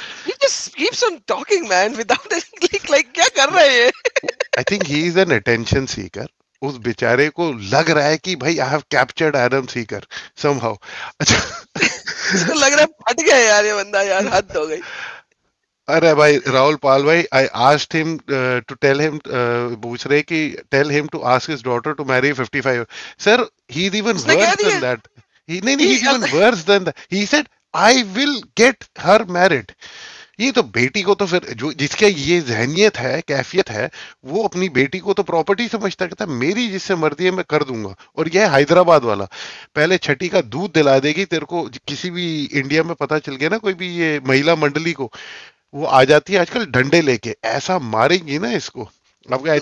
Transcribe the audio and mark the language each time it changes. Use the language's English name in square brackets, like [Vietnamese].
[English] he just keeps on talking man without like [Urdu] کیا کر رہے ہیں یہ؟ [English] I think he is an attention seeker. [Urdu] اس بیچارے کو لگ رہا ہے کہ بھائی [English] I have captured Adam Seeker somehow. [Urdu] اچھا اس کو لگ رہا ہے پھٹ گیا یار یہ بندہ، یار حد ہو گئی. ارے بھائی راہل پال بھائی [English] I asked him to tell him [Urdu] پوچھ رہے کہ [English] tell him to ask his daughter to marry 55. Sir, he's even [Urdu] اس نے کہہ [English] worse [Urdu] دیا [English] than that. [Urdu] نہیں, [English] he's even worse than that. He said I will get her married. [Urdu] یہ تو بیٹی کو تو پھر جو جس کا یہ ذہنیت ہے کیفیت ہے وہ اپنی بیٹی کو تو پراپرٹی سمجھتا کہتا میری جس سے مرضی ہے میں کر دوں گا. اور یہ حیدرآباد والا پہلے چھٹی کا دودھ دلا دے گی تیرے کو. کسی بھی انڈیا میں پتا چل گیا نا کوئی بھی یہ مہیلا منڈلی کو وہ آ جاتی ہے آج کل ڈنڈے لے کے ایسا مارے گی نا اس کو. آپ کا آئی